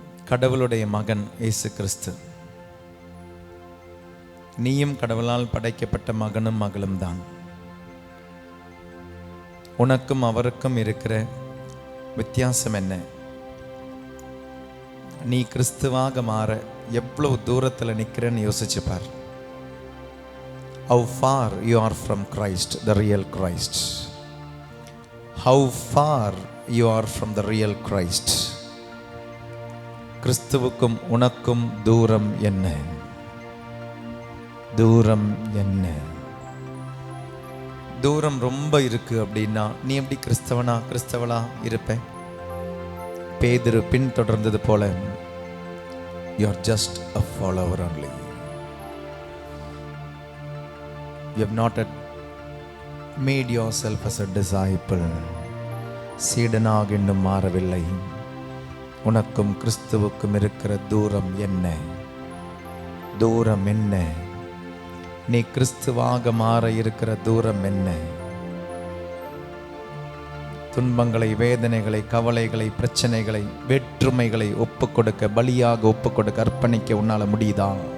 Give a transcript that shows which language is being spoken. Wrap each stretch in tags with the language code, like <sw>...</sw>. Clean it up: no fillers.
<ta>கடவுளுடைய மகன் இயேசு கிறிஸ்து, நீயும் கடவுளால் படைக்கப்பட்ட மகனும் மகளும் தான். உனக்கும் அவருக்கும் இருக்கிற வித்தியாசம் என்ன? நீ கிறிஸ்துவாக மாற எவ்வளவு தூரத்தில் நிற்கிறன்னு யோசிச்சு பார்.</ta> <en>How far you are from Christ, the real Christ. How far you are from the real Christ.</en> <ta>கிறிஸ்துவுக்கும் உனக்கும் தூரம் என்ன? தூரம் என்ன? தூரம் ரொம்ப இருக்கு அப்படின்னா நீ எப்படி கிறிஸ்தவளா இருப்ப? பேதுரு பின் தொடர்ந்தது போல,</ta> <en>you are just a follower only. You have not yet made yourself as a disciple.</en> <ta>சீடனாக இன்னும் மாறவில்லை. உனக்கும் கிறிஸ்துவுக்கும் இருக்கிற தூரம் என்ன? தூரம் என்ன? நீ கிறிஸ்துவாக மாற இருக்கிற தூரம் என்ன? துன்பங்களை, வேதனைகளை, கவலைகளை, பிரச்சனைகளை, வேற்றுமைகளை ஒப்புக்கொடுக்க, பலியாக ஒப்புக்கொடுக்க, அர்ப்பணிக்க உன்னால முடியுதா?</ta>